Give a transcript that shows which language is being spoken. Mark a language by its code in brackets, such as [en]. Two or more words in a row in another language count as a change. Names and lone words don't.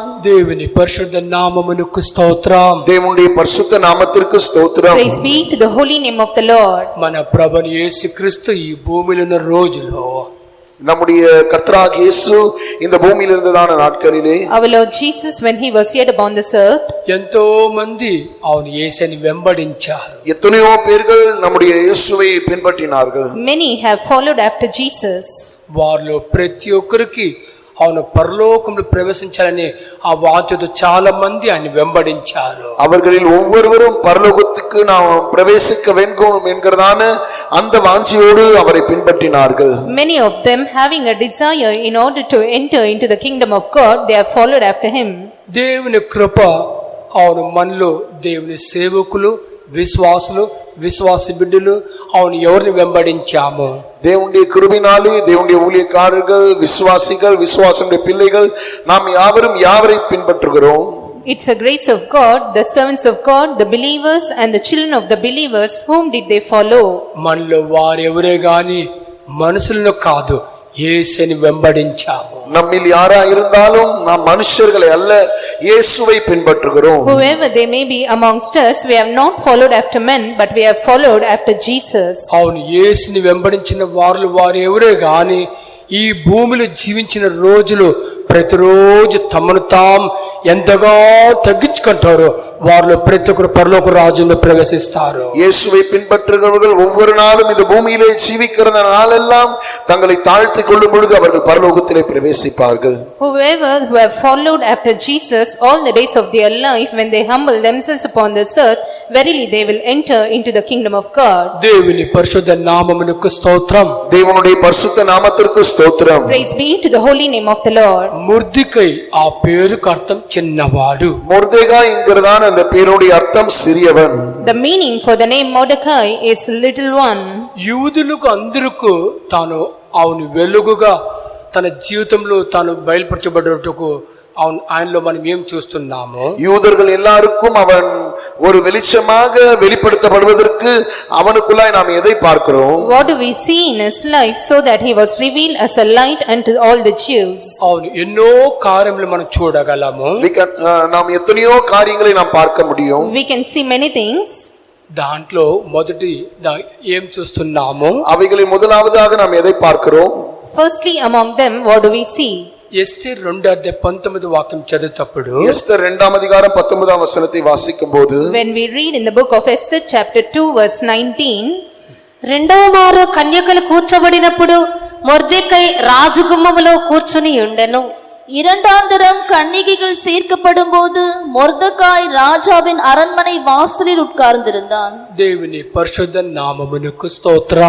[te] దేవుని పరిశుద్ధ నామమునకు స్తోత్రం. [ta] தேவனுடைய பரிசுத்த நாமத்திற்கு ஸ்தோத்திரம். [en] Praise be to the holy name of the Lord. [te] మన ప్రభువు యేసుక్రీస్తు ఈ భూమిలో ఉన్న రోజులో [ta] நம்முடைய கர்த்தராகிய இயேசு இந்த பூமியில் இருந்ததான நாட்களிலே [en] Our Lord Jesus, when he was yet upon this earth, [te] ఎంతో మంది అవును యేసుని వెంబడించారు. [ta] எத்தனையோ பேர்கள் நம்முடைய இயேசுவை பின்பற்றினார்கள். [en] many have followed after Jesus. [te] వారిలో ప్రతి ఒక్కరికి అవును పరలోకంలో ప్రవేశించాలని ఆ వాంఛతో చాలా మంది ఆయన వెంబడించారు. [ta] அவர்களில் ஒவ்வொருவரும் பரலோகத்துக்கு நாம் பிரவேசிக்க வேண்டும் என்கிறதான அந்த வாஞ்சியோடு அவரை பின்பற்றினார்கள். [en] Many of them, having a desire in order to enter into the kingdom of God, they have followed after him. [te] దేవుని కృప అవును మనలో దేవుని సేవకులు, విశ్వాసులు, విశ్వాస బిడ్డలు అవును ఎవరిని వెంబడించాము? [ta] தேவனுடைய கிருபையினாலே தேவனுடைய ஊழியக்காரர்கள், விசுவாசிகள், விசுவாசனுடைய பிள்ளைகள் நாம் யாவரும் யாவரை பின்பற்றுகிறோம்? [en] It's a grace of God, the servants of God, the believers and the children of the believers, whom did they follow? [te] మనలో వారెవరే గాని మనుషులను కాదు యేసుని వెంబడించాము. [ta] நம்மில் யாரா இருந்தாலும் நாம் மனுஷர்களை அல்ல இயேசுவை பின்பற்றுகிறோம். [en] Whoever they may be amongst us, we have not followed after men, but we have followed after Jesus. [te] అవును యేసుని వెంబడించిన వారెవరే గాని ఈ భూమిలో జీవించిన రోజులు ప్రతిరోజు తమను తాము ఎంతగా తగ్గించుకుంటారో వారిలో ప్రతి ఒక్కరు పరలోక రాజ్యంలో ప్రవేశిస్తారు. [ta] இயேசுவை பின்பற்றுகிறவர்கள் ஒவ்வொரு நாளும் இந்த பூமியிலே ஜீவிக்கிற நாளெல்லாம் தங்களை தாழ்த்திக் கொள்ளும் பொழுது அவர்கள் பரலோகத்திலே பிரவேசிப்பார்கள். [en] Whoever who have followed after Jesus all the days of their life, when they humble themselves upon this earth, verily they will enter into the kingdom of God. [te] దేవుని పరిశుద్ధ నామమునకు స్తోత్రం. [ta] தேவனுடைய பரிசுத்த நாமத்திற்கு ஸ்தோத்திரம். [en] Praise be to the holy name of the Lord. [te] మొర్దెకై ఆ పేరుకు అర్థం చిన్నవాడు. [ta] மொர்தெகாய் என்கிறதான அந்த பேருடைய அர்த்தம் சிறியவன். [en] The meaning for the name Mordecai is little one. [te] యూదులకు అందరకు తాను అవును వెలుగుగా తన జీవితంలో తాను బయలుపరచబడటకు ఆయనలో మనం ఏం చూస్తున్నాము? [ta] யூதர்கள் எல்லாருக்கும் அவன் ஒரு வெளிச்சமாக வெளிப்படுத்தப்படுவதற்கு அவனுக்குள்ளாய் நாம் எதை பார்க்கிறோம்? [en] What do we see in his life so that he was revealed as a light unto all the Jews? [te] అవును, ఎన్నో కార్యములు మనం చూడగలము. [ta] நாம் எத்தனையோ காரியங்களை நாம் பார்க்க முடியும். [en] We can see many things. [te] దాంట్లో మొదటి ఏం చూస్తున్నాము? [ta] அவைகளில் முதலாவதாக நாம் எதை பார்க்கிறோம்? [en] Firstly among them, what do we see? [te] ఎస్తేరు 2:19 వాక్యం చదివేటప్పుడు, [ta] எஸ்தர் 2ஆம் அதிகாரம் 19ஆம் வசனத்தை வாசிக்கும்போது, [en] When we read in the book of Esther chapter 2 verse 19, [te] రెండవ మారు కన్యకలు కూర్చబడినప్పుడు మొర్దెకై రాజగుమ్మములో కూర్చుని ఉండెను. [ta] இரண்டாந்தரம் கன்னிகைகள் சேர்க்கப்படும் போது மொர்தெகாய் ராஜாவின் அரண்மனை வாசலில் உட்கார்ந்திருந்தான். [te] దేవుని పరిశుద్ధ నామమునకు స్తోత్రం.